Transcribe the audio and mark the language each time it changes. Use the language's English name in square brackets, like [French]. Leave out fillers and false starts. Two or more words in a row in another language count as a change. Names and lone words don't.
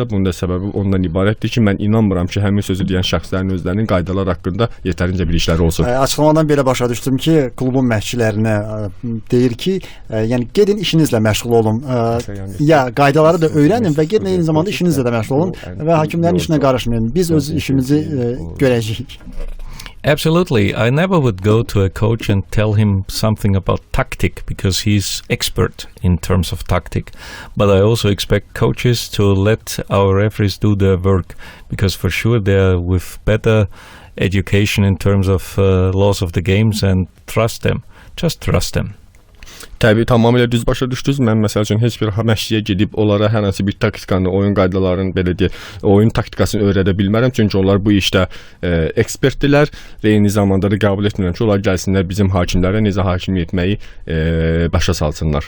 [Azerbaijani] Bunun da səbəbi ondan ibarətdir ki, mən inanmıram ki, həmin sözü deyən şəxslərin özlərinin qaydalar haqqında yetərincə bilikləri olsun. Açıqlamadan belə başa düşdüm ki, klubun məşqçilərinə deyir ki, yəni gedin işinizlə məşğul olun. Ya qaydaları da öyrənin və gedin eyni zamanda işinizlə də məşğul olun və hakimlərin işinə qarışmayın. Biz öz işimizi görəcəyik. [English] Absolutely. I never would go to a coach and tell him something about tactic, because he's expert in terms of tactic. But I also expect coaches to let our referees do their work, because for sure they're with better education in terms of laws of the games, and trust them. Just trust them. [Azerbaijani] Təbii, tamamilə düz başa düşdünüz. Mən məsəl üçün heç bir məşqçiyə gedib onlara hər hansı bir taktikanı, oyun qaydalarını, belə deyək, oyun taktikasını öyrədə bilmərəm. Çünki onlar bu işdə ekspertdirlər və eyni zamanda da qəbul etmirəm ki, onlar gəlsinlər bizim hakimlərə necə hakimlik etməyi başa salsınlar.